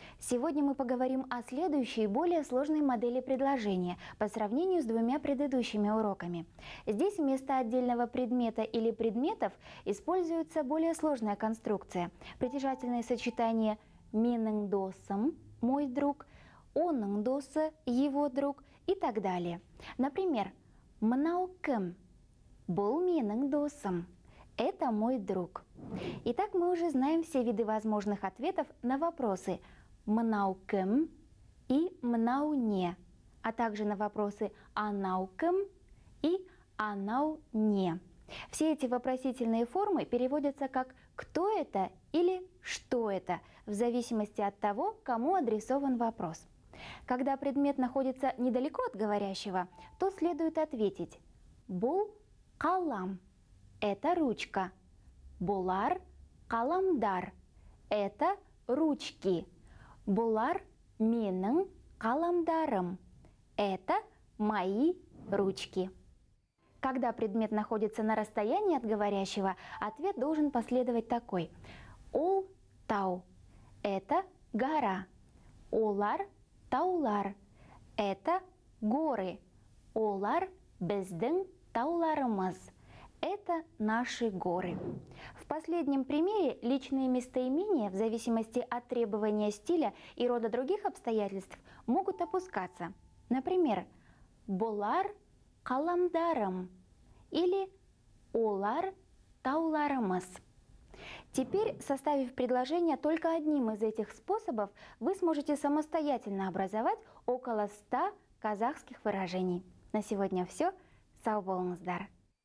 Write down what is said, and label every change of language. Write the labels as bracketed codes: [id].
[ru] Сегодня мы поговорим о следующей, более сложной модели предложения по сравнению с двумя предыдущими уроками. Здесь вместо отдельного предмета или предметов используется более сложная конструкция. Притяжательные сочетания [kk] «менің досым» [ru] – «мой друг», [kk] «оның досы» [ru] – «его друг» и так далее. Например, [kk] «мынау кім» – «бұл менің досым». [ru] Это мой друг. Итак, мы уже знаем все виды возможных ответов на вопросы [kk] «мынау кім» [ru] и [kk] «мынау не», [ru] а также на вопросы [kk] «анау кім» [ru] и [kk] «анау не». [ru] Все эти вопросительные формы переводятся как «кто это» или «что это», в зависимости от того, кому адресован вопрос. Когда предмет находится недалеко от говорящего, то следует ответить [kk] «бұл қалам». [ru] Это ручка. [kk] Бұлар қаламдар. [ru] Это ручки. [kk] Бұлар менің қаламдарым. [ru] Это мои ручки. Когда предмет находится на расстоянии от говорящего, ответ должен последовать такой. [kk] Ол тау. [ru] Это гора. [kk] Олар таулар. [ru] Это горы. [kk] Олар біздің тауларымыз. [ru] Это наши горы. В последнем примере личные местоимения, в зависимости от требования стиля и рода других обстоятельств, могут опускаться. Например, [kk] «Бұлар қаламдарым» или «Олар тауларымыз». [ru] Теперь, составив предложение только одним из этих способов, вы сможете самостоятельно образовать около 100 казахских выражений. На сегодня все. [kk] Сау болыңыздар!